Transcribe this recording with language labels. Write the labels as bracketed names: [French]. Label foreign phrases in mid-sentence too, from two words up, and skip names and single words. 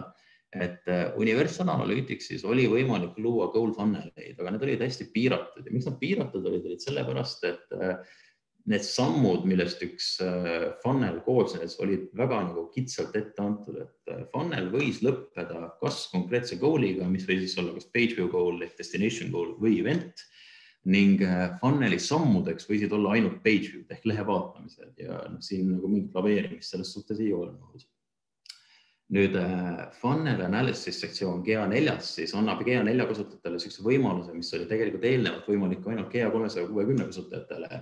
[Estonian] Et Universal Analyticsis oli võimalik luua [English] goal funneleid, [Estonian] aga need olid hästi piiratud. Ja miks nad piiratud olid sellepärast, et need sammud, millest üks funnel koosnes, olid väga nagu kitsalt ette antud, et funnel võis lõppeda kas konkreetse goaliga, mis või siis olla kas [English] page view goal, destination goal [Estonian] või event, ning funneli sammudeks võisid olla ainult [English] page view [Estonian] ehk lehe vaatamised ja siin nagu mingit laveerimist selles suhtes ei olnud. Nüüd [English] funnel analysis [Estonian] sektsioon GA4 siis annab GA4 kasutajatele sellise võimaluse, mis oli tegelikult eelnevalt võimalik ainult GA360 kasutajatele.